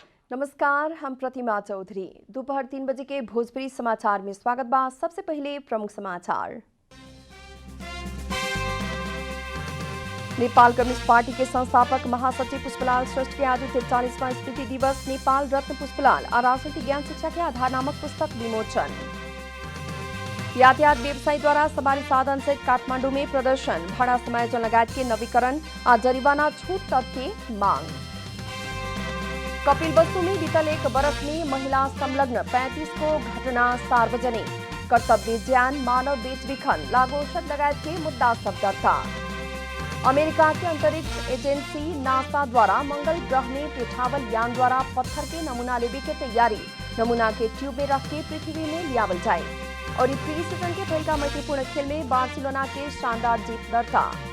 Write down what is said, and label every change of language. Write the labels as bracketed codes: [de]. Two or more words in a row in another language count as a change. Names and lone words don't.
[bho] नमस्कार, हम प्रतिमा चौधरी। दोपहर 3 बजे के भोजपुरी समाचार में स्वागत बा। सबसे पहले प्रमुख समाचार। नेपाल कम्युनिस्ट पार्टी के संस्थापक महासचिव पुष्पलाल श्रेष्ठ के आज 43वां स्मृति दिवस। नेपाल रत्न पुष्पलाल और राजनीतिक ज्ञान शिक्षा के आधार नामक पुस्तक विमोचन। यातायात व्यवसायी द्वारा सवारी साधन सहित काठमाडौँ में प्रदर्शन। भाड़ा समायोजन लगायत के नवीकरण और जरिवाना छूट तक के मांग। कपिलवस्तु में बीतल एक बरस में महिला संलग्न 35 को घटना सार्वजनिक। कर्तव्य ज्ञान, मानव बेचबिखन, लागू औषध लगायत के मुद्दा सब दर्ता। अमेरिका के अंतरिक्ष एजेंसी नासा द्वारा मंगल ग्रह में पेठावल यान द्वारा पत्थर के नमूना लेने की तैयारी। नमूना के ट्यूब में रख के पृथ्वी में लियावल जाए। और प्री सीजन के पहला मैत्रीपूर्ण खेल में बार्सिलोना के शानदार जीत दर्ता।